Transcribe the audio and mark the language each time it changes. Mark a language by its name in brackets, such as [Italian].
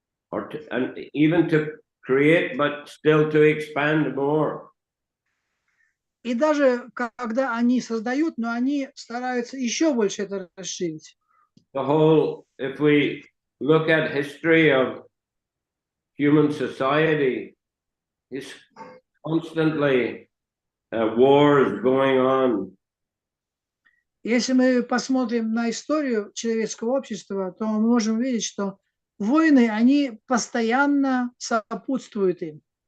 [English] And even to create, but still to expand more. [Russian] И даже когда они создают, но они стараются еще больше это расширить. [English] If we look at history of human society, it's constantly wars going on. [Russian] Если мы посмотрим на историю человеческого общества, то мы можем увидеть, что войны, они постоянно сопутствуют им.